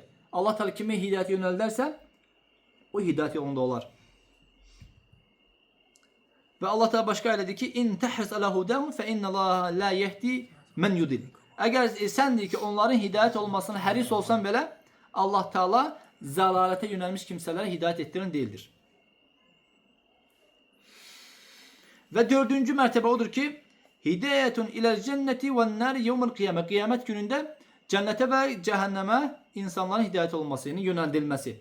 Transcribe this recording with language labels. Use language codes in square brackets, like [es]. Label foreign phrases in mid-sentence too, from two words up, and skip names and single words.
[az] Allah Teala kimi hidayəti yönəldərsə, o hidayət yolunda olar. Və Allah Teala başqa elədi ki, [ar] إن تحرص على هداهم فإن الله لا يهدي من يضل. [az] Əgər sən deyir ki, onların hidayət olmasına həris olsan belə, [tr] Allah Teala zalalete yönelmiş kimselere hidayet ettiren değildir. Ve dördüncü mertebe odur ki [ar] هداية إلى الجنة والنار يوم القيامة. [tr] Kıyamet gününde cennete ve cehenneme insanların hidayet olmasının yöneltilmesi.